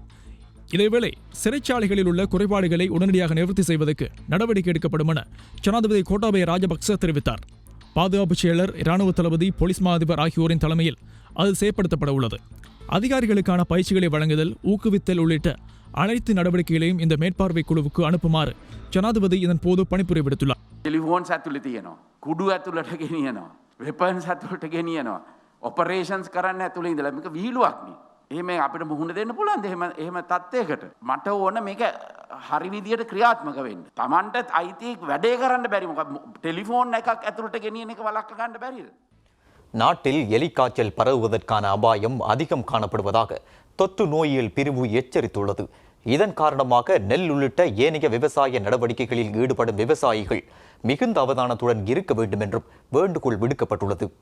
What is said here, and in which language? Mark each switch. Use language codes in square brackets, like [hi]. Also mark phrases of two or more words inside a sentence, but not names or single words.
[ta] இதேவேளை சிறைச்சாலைகளில் உள்ள குறைபாடுகளை உடனடியாக நிவர்த்தி செய்வதற்கு நடவடிக்கை எடுக்கப்படும் என ஜனாதிபதி கோட்டாபய ராஜபக்ச தெரிவித்தார். பாதுகாப்பு செயலர், இராணுவ தளபதி, போலீஸ் மா அதிபர் ஆகியோரின் தலைமையில் அது செயற்படுத்தப்பட உள்ளது. அதிகாரிகளுக்கான பயிற்சிகளை வழங்குதல், ஊக்குவித்தல் உள்ளிட்ட அனைத்து நடவடிக்கைகளையும் இந்த மேற்பார்வை குழுவுக்கு அனுப்புமாறு ஜனாதிபதி இதன் போது பணிப்புரை விடுத்துள்ளார். [si] ටෙලිෆෝන්ස් ඇතුළේ තියෙනවා, කුඩු ඇතුළට ගෙනියනවා, වෙපන්ස් ඇතුළට ගෙනියනවා, ඔපරේෂන්ස් කරන්න ඇතුළේ ඉඳලා මේක විහිළුවක්නේ. එහෙම අපිට මුහුණ දෙන්න පුළුවන්ද එහෙම තත්ත්වයකට? මට ඕන මේක හරි විදියට ක්‍රියාත්මක වෙන්න. Tamanට අයිති වැඩේ කරන්න බැරි මොකද ටෙලිෆෝන් එකක් ඇතුළට ගෙනියන එක වළක්ව ගන්න බැරිද? [ta] நாட்டில் எலிக்காய்ச்சல் பரவுவதற்கான அபாயம் அதிகம் காணப்படுவதாக தொற்று நோயியல் பிரிவு எச்சரித்துள்ளது. இதன் காரணமாக நெல் உள்ளிட்ட ஏனைய விவசாய நடவடிக்கைகளில் ஈடுபடும் விவசாயிகள் மிகுந்த அவதானத்துடன் இருக்க வேண்டும் என்றும் வேண்டுகோள் விடுக்கப்பட்டுள்ளது.